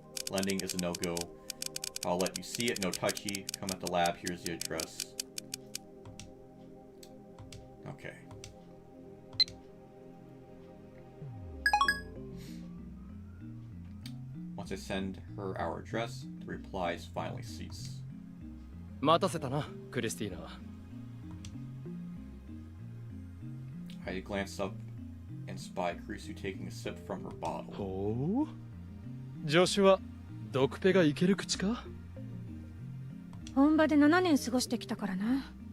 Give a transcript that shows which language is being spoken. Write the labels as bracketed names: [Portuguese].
[English] Lending is a no-go. I'll let you see it. No touchy. Come at the lab. Here's the address. Okay. Once I send her our address, the replies finally cease. [Japanese] 待たせたな、クリスティーナ。 [English] I glance up and spy Krisu taking a sip from her bottle. [Japanese] ほう。助手はドクペがいける口か？本場で7年過ごしてきたからな。